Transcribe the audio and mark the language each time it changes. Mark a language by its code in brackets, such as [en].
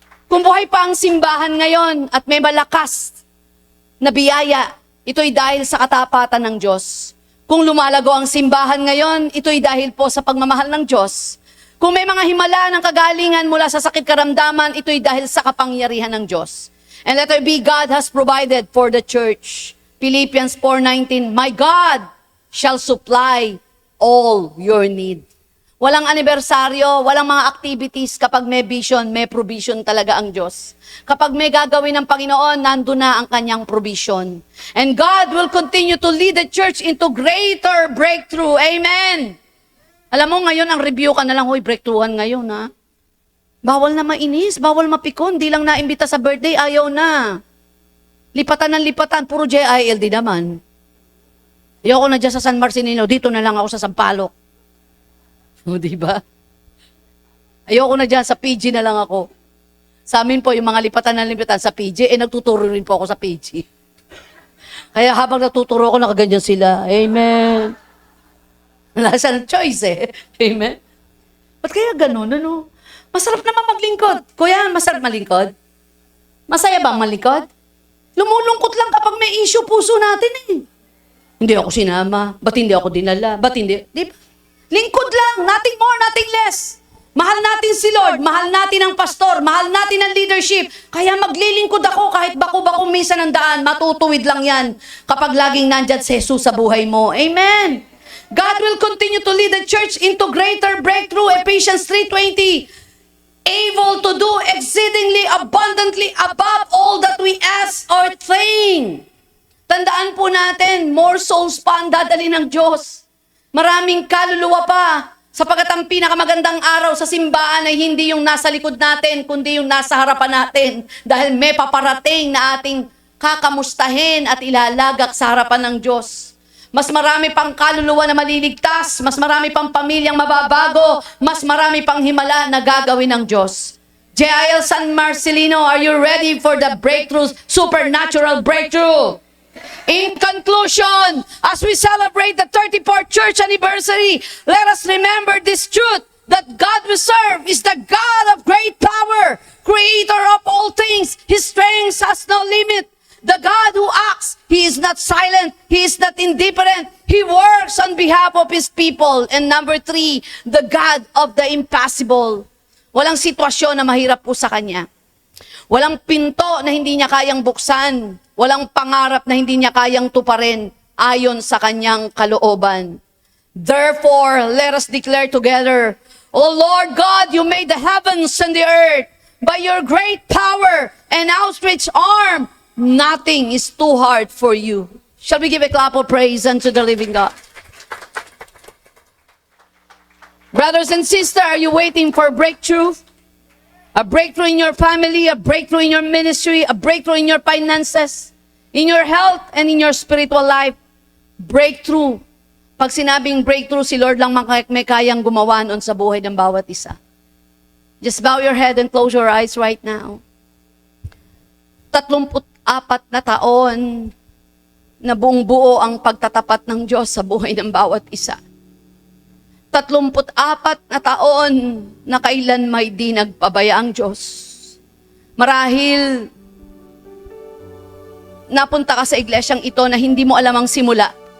[tl] Kung buhay pa ang simbahan ngayon at may malakas na biyaya, ito'y dahil sa katapatan ng Diyos. Kung lumalago ang simbahan ngayon, ito'y dahil po sa pagmamahal ng Diyos. Kung may mga himala ng kagalingan mula sa sakit karamdaman, ito'y dahil sa kapangyarihan ng Diyos. [en] And let it be, God has provided for the church. Philippians 4:19, my God shall supply all your need. [tl] Walang anibersaryo, walang mga activities. Kapag may vision, may provision talaga ang Diyos. Kapag may gagawin ng Panginoon, nandun na ang kanyang provision. [en] And God will continue to lead the church into greater breakthrough. Amen! [tl] Alam mo, ngayon ang review ka na lang, hoy, breakthroughan ngayon, ha? Bawal na mainis, bawal mapikon, di lang naimbita sa birthday, ayaw na. Lipatan ng lipatan, puro JILD naman. Ayoko na dyan sa San Marcelino, dito na lang ako sa Sampaloc. O, diba? Ayoko na dyan, sa PG na lang ako. Sa amin po, yung mga lipatan ng lipatan sa PG, nagtuturo rin po ako sa PG. Kaya habang nagtuturo ako, nakaganyan sila. Amen. Wala siyang choice Amen. Ba't kaya ganun, ano? Masarap naman maglingkod. Kuya, masarap malingkod? Masaya ba ang malingkod? Lumulungkot lang kapag may issue puso natin Hindi ako sinama. Ba't hindi ako dinala? Ba't hindi? Di ba? Lingkod lang. [en] Nothing more, nothing less. [tl] Mahal natin si Lord. Mahal natin ang pastor. Mahal natin ang leadership. Kaya maglilingkod ako kahit bako-bako minsan ang daan. Matutuwid lang yan kapag laging nandyan si Jesus sa buhay mo. Amen. [en] God will continue to lead the church into greater breakthrough. Ephesians 3:20. Able to do exceedingly abundantly above all that we ask or think. [tl] Tandaan po natin, [en] more souls [tl] pa ang dadali ng Diyos. Maraming kaluluwa pa. Sapagkat ang pinakamagandang araw sa simbahan ay hindi yung nasa likod natin, kundi yung nasa harapan natin. Dahil may paparating na ating kakamustahin at ilalagak sa harapan ng Diyos. Mas marami pang kaluluwa na maliligtas, mas marami pang pamilyang mababago, mas marami pang himala na gagawin ng Diyos. [en] JIL San Marcelino, are you ready for the breakthrough, supernatural breakthrough? In conclusion, as we celebrate the 34th church anniversary, let us remember this truth, that God we serve is the God of great power, creator of all things. His strength has no limit. The God who acts, He is not silent, He is not indifferent. He works on behalf of His people. And number 3, the God of the impossible. [tl] Walang sitwasyon na mahirap po sa Kanya. Walang pinto na hindi Niya kayang buksan. Walang pangarap na hindi Niya kayang tuparin ayon sa Kanyang kalooban. [en] Therefore, let us declare together, O Lord God, You made the heavens and the earth. By Your great power and outstretched arm, nothing is too hard for You. Shall we give a clap of praise unto the living God? Brothers and sisters, are you waiting for breakthrough? A breakthrough in your family, a breakthrough in your ministry, a breakthrough in your finances, in your health, and in your spiritual life. Breakthrough. [tl] Pag sinabing breakthrough, si Lord lang may kayang gumawa noon sa buhay ng bawat isa. [en] Just bow your head and close your eyes right now. [tl] 34 na taon na buong buo ang pagtatapat ng Diyos sa buhay ng bawat isa. 34 na taon na kailan may di nagpabaya ang Diyos. Marahil, napunta ka sa iglesyang ito na hindi mo alam ang simula.